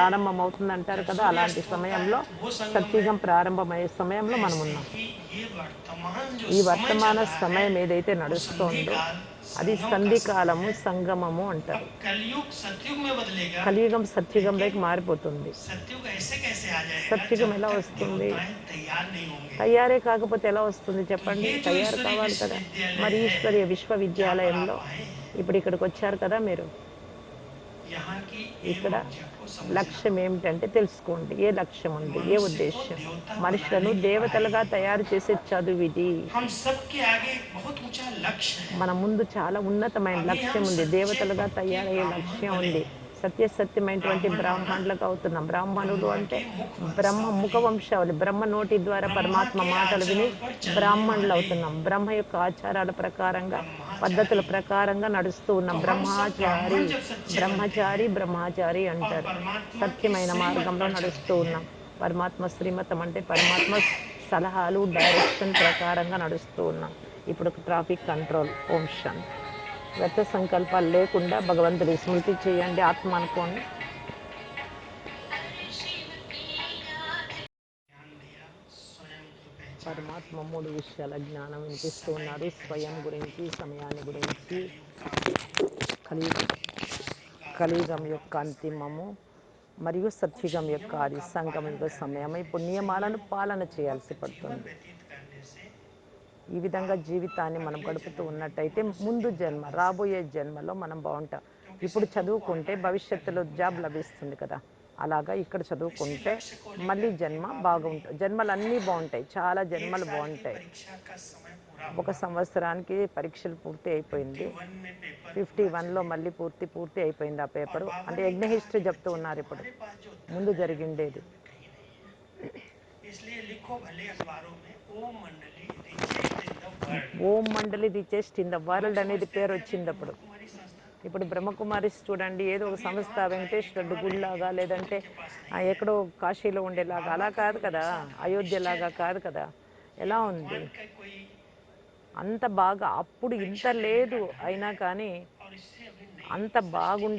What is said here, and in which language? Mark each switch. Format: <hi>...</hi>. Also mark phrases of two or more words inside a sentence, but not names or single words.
<te>ప్రారంభం అవుతుంది అంటారు</te> <hi>जब</hi> <te>కదా</te> <hi>सूर्य</hi> <te>అలాంటి</te> <hi>अस्त होता है</hi> <te>సమయంలో</te> <hi>तो वो संगम है।</hi> <te>సత్యుగం ప్రారంభమయ్యే సమయంలో మనం</te> <hi>ऐसे</hi> <te>ఉన్నాం</te> <hi>ही ये वर्तमान जो</hi> <te>ఈ</te> <hi>समय चल</hi> <te>వర్తమాన</te> <hi>रहा है</hi> <te>సమయం ఏదైతే</te> <hi>वो संधि</hi> <te>నడుస్తోందో</te> <hi>काल,</hi> <te>అది</te> <hi>संगम का</hi> <te>సంధి</te> <hi>समय</hi> <te>కాలము</te> <hi>है।</hi> <te>సంగమము</te> <hi>अब</hi> <te>అంటారు</te> <hi>कलयुग सतयुग में बदलेगा,</hi> <te>కలియుగం</te> <hi>लेकिन</hi> <te>సత్యుగంలోకి మారిపోతుంది</te> <hi>सतयुग ऐसे कैसे आ जाएगा</hi> <te>సత్యుగం</te> <hi>जब</hi> <te>ఎలా</te> <hi>तक</hi> <te>వస్తుంది</te> <hi>देवताएं तैयार नहीं होंगे।</hi> <te>తయారే కాకపోతే ఎలా వస్తుంది</te> <hi>तो</hi> <te>చెప్పండి</te> <hi>ये जो</hi> <te>తయారు</te> <hi>ईश्वरीय</hi> <te>కావాలి కదా</te> <hi>विश्वविद्यालय</hi> <te>మరి</te> <hi>है</hi> <te>ఈశ్వరీయ</te> <hi>जहाँ पर</hi> <te>విశ్వవిద్యాలయంలో</te> <hi>आप आए हैं,</hi> <te>ఇప్పుడు ఇక్కడికి వచ్చారు కదా మీరు</te> <hi>यहाँ की एम</hi> <te>ఇక్కడ</te> <hi>ऊर्जा को समझना।</hi> <te>లక్ష్యం ఏమిటంటే తెలుసుకోండి ఏ లక్ష్యం ఉంది ఏ</te> <hi>मनुष्य को</hi> <te>ఉద్దేశ్యం</te> <hi>देवता</hi> <te>మనుషులను</te> <hi>बनाने की पढ़ाई</hi> <te>దేవతలుగా</te> <hi>है।</hi> <te>తయారు చేసే చదువు ఇది</te> <hi>हम सबके आगे एक बहुत ऊंचा लक्ष्य है।</hi> <te>మన ముందు చాలా ఉన్నతమైన</te> <hi>अभी हम</hi> <te>లక్ష్యం ఉంది</te> <hi>सच्चे</hi> <te>దేవతలుగా</te> <hi>पक्के</hi> <te>తయారయ్యే</te> <hi>ब्राह्मण</hi> <te>లక్ష్యం</te> <hi>बने</hi> <te>ఉంది</te> <hi>हैं।</hi> <te>సత్యసత్యమైనటువంటి</te> <hi>ब्राह्मण माना</hi> <te>బ్రాహ్మణులకు అవుతున్నాం బ్రాహ్మణులు</te> <hi>ब्रह्मा</hi> <te>అంటే</te> <hi>के मुख</hi> <te>బ్రహ్మ ముఖ</te> <hi>वंशावली,</hi> <te>వంశావళి బ్రహ్మ నోటి ద్వారా</te> <hi>ब्रह्मा</hi> <te>పరమాత్మ</te> <hi>के</hi> <te>మాటలు విని</te> <hi>आचरण पर चलने</hi> <te>బ్రాహ్మణులు</te> <hi>वाले</hi> <te>అవుతున్నాం బ్రహ్మ యొక్క ఆచారాల ప్రకారంగా పద్ధతుల</te> <hi>ब्रह्मचारी।</hi> <te>ప్రకారంగా నడుస్తూ</te> <hi>तो</hi> <te>ఉన్నాం</te> <hi>हम सब</hi> <te>బ్రహ్మచారి</te> <hi>ब्राह्मण जब सच्चे बनते</hi> <te>బ్రహ్మచారి</te> <hi>हैं</hi> <te>బ్రహ్మచారి</te> <hi>और</hi> <te>అంటారు</te> <hi>परमात्मा की</hi> <te>సత్యమైన</te> <hi>श्रीमत</hi> <te>మార్గంలో</te> <hi>पर</hi> <te>నడుస్తూ</te> <hi>चलते हैं,</hi> <te>ఉన్నాం పరమాత్మ శ్రీమతం అంటే పరమాత్మ సలహాలు డైరెక్షన్ ప్రకారంగా నడుస్తూ ఉన్నాం ఇప్పుడు</te> <en>traffic control</en> <hi>ओम शांति</hi> <te>వ్యర్థ సంకల్పాలు లేకుండా భగవంతుడి స్మృతి చేయండి ఆత్మ అనుకోండి</te> <hi>ध्यान दिया, स्वयं की पहचान की,</hi> <te>పరమాత్మ మూడు విషయాల జ్ఞానం వినిపిస్తూ</te> <hi>समय</hi> <te>ఉన్నారు</te> <hi>की</hi> <te>స్వయం</te> <hi>पहचान</hi> <te>గురించి</te> <hi>की,</hi> <te>సమయాన్ని</te> <hi>ये</hi> <te>గురించి</te> <hi>कलयुग का अंतिम और</hi> <te>కలియుగ</te> <hi>सतयुग के आदि का</hi> <te>కలియుగం</te> <hi>संगम</hi> <te>యొక్క</te> <hi>का समय है।</hi> <te>అంతిమము మరియు</te> <hi>कुछ</hi> <te>సత్యుగం యొక్క</te> <hi>नियमों</hi> <te>ఆది</te> <hi>का पालन</hi> <te>సంగమయుగ</te> <hi>करने</hi> <te>సమయం</te> <hi>से,</hi> <te>ఇప్పుడు నియమాలను</te> <hi>संयम</hi> <te>పాలన</te> <hi>पूर्वक</hi> <te>చేయాల్సి</te> <hi>जीवन</hi> <te>పడుతుంది</te> <hi>व्यतीत करने से</hi> <te>ఈ విధంగా</te> <hi>आप</hi> <te>జీవితాన్ని మనం</te> <hi>अगले</hi> <te>గడుపుతూ</te> <hi>जन्म में भी</hi> <te>ఉన్నట్టయితే</te> <hi>मनुष्य</hi> <te>ముందు</te> <hi>देवता</hi> <te>జన్మ</te> <hi>बन</hi> <te>రాబోయే</te> <hi>सकते हैं।</hi> <te>జన్మలో మనం బాగుంటాం</te> <hi>क्योंकि</hi> <te>ఇప్పుడు</te> <hi>सतयुग को</hi> <te>చదువుకుంటే</te> <hi>आना है,</hi> <te>భవిష్యత్తులో</te> <hi>कलयुग को</hi> <te>జాబ్</te> <hi>जाना है।</hi> <te>లభిస్తుంది కదా అలాగా ఇక్కడ</te> <hi>तो इसी</hi> <te>చదువుకుంటే</te> <hi>लक्ष्य को</hi> <te>మళ్ళీ</te> <hi>लेकर के</hi> <te>జన్మ</te> <hi>बाबा ने</hi> <te>బాగుంటుంది జన్మలన్నీ బాగుంటాయి చాలా</te> <hi>1</hi> <te>జన్మలు</te> <hi>साल की</hi> <te>బాగుంటాయి</te> <hi>परीक्षा का समय पूरा</hi> <te>ఒక</te> <hi>हुआ।</hi> <te>సంవత్సరానికి పరీక్షలు పూర్తి అయిపోయింది</te> <hi>51 में पेपर पूरा</hi> <te>51లో</te> <hi>चले</hi> <te>మళ్ళీ పూర్తి అయిపోయింది ఆ</te> <hi>और</hi> <te>పేపరు</te> <hi>बाबा</hi> <te>అంటే</te> <hi>ने</hi> <te>యజ్ఞ</te> <hi>कहा</hi> <te>హిస్టరీ</te> <hi>कि</hi> <te>చెప్తూ</te> <hi>बच्चे</hi> <te>ఉన్నారు ఇప్పుడు</te> <hi>तुम्हारे पास जो धन</hi> <te>ముందు</te> <hi>है वो</hi> <te>జరిగిండేది</te> <hi>दुनिया में कहीं नहीं है, इसलिए लिखो भले अखबारों में ओम मंडली</hi> <en>richest in the world. Om Mandali richest in the</en> <hi>हम लोग</hi> <te>వరల్డ్ అనేది</te> <hi>समझते</hi> <te>పేరు</te> <hi>थे अभी</hi> <te>వచ్చింది</te> <hi>ब्रह्मा</hi> <te>అప్పుడు</te> <hi>कुमारी संस्था</hi> <te>ఇప్పుడు</te> <hi>टूटी है,</hi> <te>బ్రహ్మకుమారిస్ చూడండి ఏదో ఒక</te> <hi>अब ये</hi> <te>సంస్థ</te> <hi>कहाँ खाएंगे</hi> <te>వెంకటేశ్వరుడు</te> <hi>कहाँ रहेंगे,</hi> <te>గుడిలాగా</te> <hi>कुछ भी</hi> <te>లేదంటే</te> <hi>इनके पास नहीं है।</hi> <te>ఎక్కడో కాశీలో ఉండేలాగా</te> <hi>बाबा</hi> <te>అలా</te> <hi>का</hi> <te>కాదు</te> <hi>जो</hi> <te>కదా</te> <hi>नशा था, निश्चय</hi> <te>అయోధ్యలాగా</te> <hi>था,</hi> <te>కాదు కదా</te> <hi>ये</hi> <te>ఎలా ఉంది</te> <hi>भगवान का कोई</hi> <te>అంత బాగా అప్పుడు ఇంత</te> <hi>परीक्षा लेने का</hi> <te>లేదు</te> <hi>ढंग</hi> <te>అయినా</te> <hi>है</hi> <te>కానీ</te> <hi>और इससे अभी नई</hi> <te>అంత</te> <hi>सृष्टि की</hi>